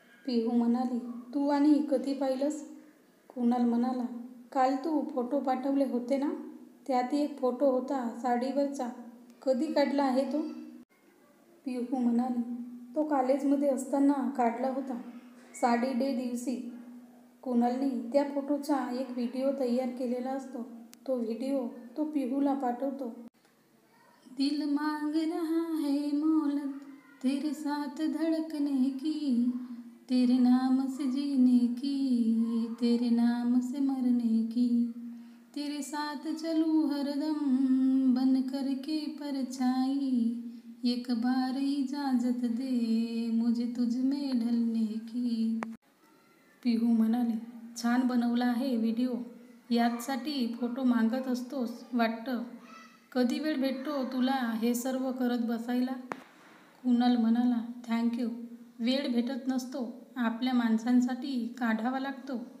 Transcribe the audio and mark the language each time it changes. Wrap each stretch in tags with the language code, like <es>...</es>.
<mr>पिहू म्हणाली, तू आणि कधी पाहिलंस. कुणाल म्हणाला, काल तू फोटो पाठवले होते ना, त्यात एक फोटो होता साडीवरचा. कधी काढला आहे तो. पिहू म्हणाली, तो कॉलेजमध्ये असताना काढला होता, साडी डे दिवशी. कुणालनी त्या फोटोचा एक व्हिडिओ तयार केलेला असतो. तो व्हिडिओ तो पिहूला पाठवतो.</mr> <hi>दिल मांग रहा है मोहलत तेरे साथ धड़कने की, तेरे नाम से जीने की, तेरे नाम से मरने की, तेरे साथ चलूं हरदम बन करके परछाई, एक बार इजाजत दे मुझे तुझ में ढलने की.</hi> <mr>पिहू म्हणाले, छान बनवला आहे व्हिडिओ. याचसाठी फोटो मागत असतोस वाटतं. कधी वेळ भेटतो तुला हे सर्व करत बसायला. कुणाल म्हणाला, थँक्यू. वेळ भेटत नसतो, आपल्या माणसांसाठी काढावा लागतो.</mr>